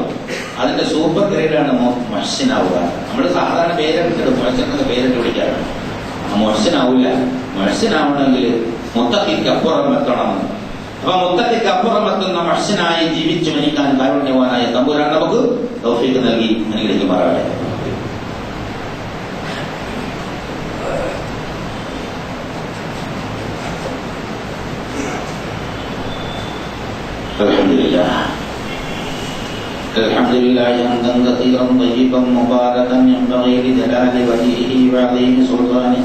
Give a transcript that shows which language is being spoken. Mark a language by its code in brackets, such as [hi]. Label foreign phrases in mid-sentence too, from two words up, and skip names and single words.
[ml] അതിന്റെ സൂപ്പർ ഗ്രേഡാണ് മുഹ്സിനാവുക. നമ്മൾ സാധാരണ പേരെടുത്തിട്ട് മുഹ്സിൻ പേരിട്ട് വിളിക്കാറുണ്ട്. മുഹ്സിനാവില്ല. മുഹ്സിനാവണമെങ്കിൽ മുത്തഖിക്കപ്പുറം എത്തണമെന്ന്. അപ്പൊ മുത്തഖിക്കപ്പുറം എത്തുന്ന മുഹ്സിനായി ജീവിച്ചു മരിക്കാൻ കാരുണ്യവാനായ തമ്പുരാൻ നമുക്ക് തൗഫീഖ് നൽകി അനുഗ്രഹിക്കുമാറാകട്ടെ. [ar] الحمد لله حمدا كثيرا طيبا مباركا ينبغي لجلال وجهه وعظيم سلطانه.